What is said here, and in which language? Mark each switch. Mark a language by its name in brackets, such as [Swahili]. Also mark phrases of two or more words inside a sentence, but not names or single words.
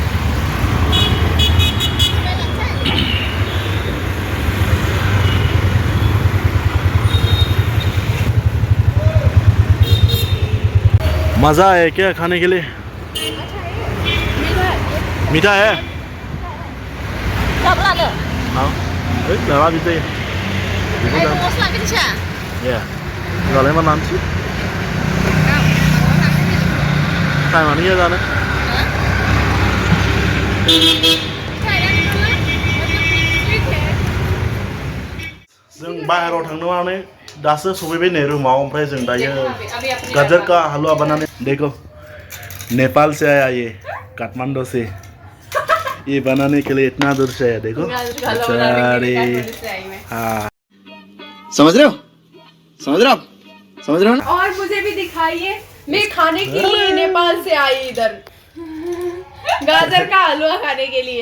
[Hindi] मज़ा है क्या खाने के लिए? मीठा है? हाँ लगा दीजिए। [Indonesian] Ya, kalian mana sih? Kayak mana ya sana? [Bodo] जों बाहेराव थांनो माने दासो सफैबाय नै रुमाव ओमफ्राय जों दायो [Hindi] गाजर का हलवा बनाने देखो नेपाल से आया ये काठमांडू से ये बनाने के लिए इतना दूर से आया देखो बेचारे हाँ समझ रहे हो ना और मुझे भी दिखाइए मैं खाने के लिए नेपाल से आई इधर गाजर का हलवा खाने के लिए